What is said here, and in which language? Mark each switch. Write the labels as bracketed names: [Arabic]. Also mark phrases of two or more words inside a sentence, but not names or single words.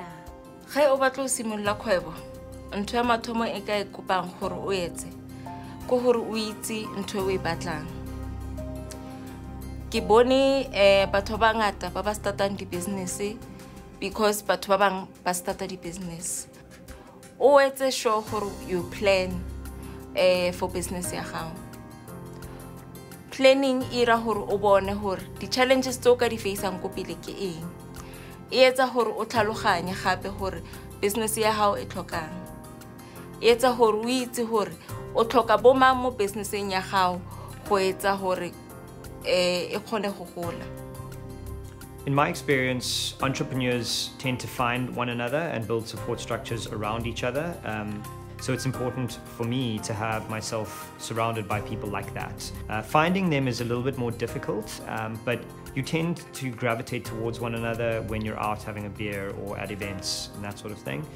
[Tswana] Ge o batla ho simolla kgwebo, ntho ya mathomo e ka e kopang gore o etse ko gore o itse ntho e batlang. Ke bone batho ba ngata ba startang di-business because batho ba bang ba starta di-business. O etse sure gore [English] you plan for business [Tswana] ya gago. Planning ira gore o bone gore di-challenges tse o ka di faceang ko pele ke eng. E etsa gore o tlhaloganye gape gore business ya gago e tlhokang. E etsa gore o itse gore o tlhoka bomang mo businesseng ya gago go etsa gore e khone go gola. [English] In my experience, entrepreneurs tend to find one another and build support structures around each other. So it's important for me to have myself surrounded by people like that. Finding them is a little bit more difficult, but you tend to gravitate towards one another when you're out having a beer or at events and that sort of thing.